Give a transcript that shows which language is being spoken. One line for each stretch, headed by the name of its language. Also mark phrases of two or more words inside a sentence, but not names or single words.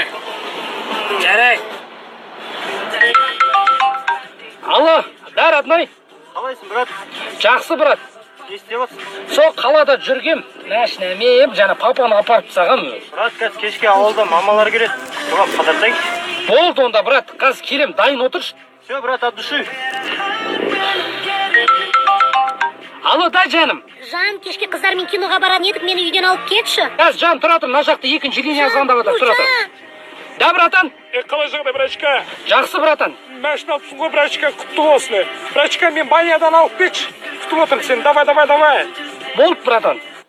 Russian: Жарай. Алло, да, родной.
Kazakh: Қалайсың, брат? Жақсы, брат. Не істеп отырсың? Сол қалада жүргем, машинаммен жаңа папаны апарып тастағам. Брат, қазір кешке ауылда мамалар келеді. Соған қыдыртайық. Болды онда, брат, қазір келем, дайын отыршы.
Russian: Все, брат, от души. Алло,
Kazakh: да, жаным. Жан, кешке қыздармен киноға баратын едік, мені үйден алып кетші. Қазір жан тұра тұр, мына жақта екінші линия звондап жатыр, тұра тұр.
Russian: Да, братан?
Kazakh: Қалай жағдай, брачка? Жақсы, братан. Машина алыпсың ғой, брачка, құтты болсын. Брачка, мен банядан алып кетші. Күтіп отырмын сені, давай. Болды, братан.